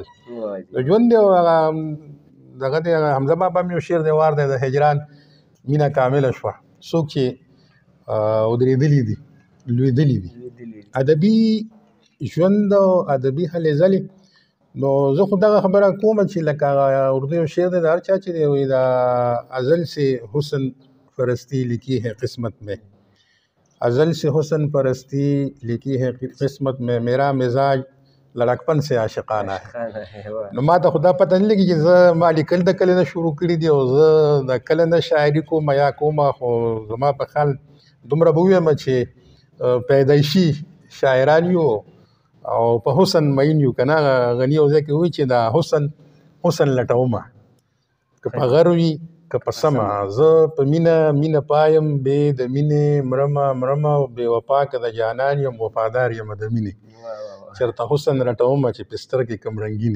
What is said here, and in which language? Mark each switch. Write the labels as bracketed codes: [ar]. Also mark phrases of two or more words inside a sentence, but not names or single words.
[ps] د ژوند دی دغه دی حمزه بابا هم یو شعر دی، وار دی د هجران مینه کامله شوه، څوک چې ودرېدلي دي لوېدلي دي. ادبي ژوند او ادبي هلې ځلې. نو زه خو دغه خبره کوم چې لکه اردو یو شعر دی د هر چا چې دی، وایي د [ur] ازل سے حسن پرستی لکھی ہے قسمت میں، ازل سے حسن پرستی لکھی ہے قسمت میں، میرا مزاج لڑکپن سے عاشقانه ہے. [ps] نو ما ته خو دا پته نه لګي چې زه ما لیکل د کله نه شروع کړي دي، او زه د کله نه شاعري کوم یا کومه، خو زما په خیال دومره به ووایم چې پیدایشي شاعران یو او په حسن مین یو. که نه غني یو ځای کې وایي چې دا حسن لټومه، که په غر وي که په سمه، زه په مینه پایم بې د مینې مرمه بې وفا که د جانان یم وفادار یم د مینې، چېرته حسن رټومه چې پستر کې کم رنګینې.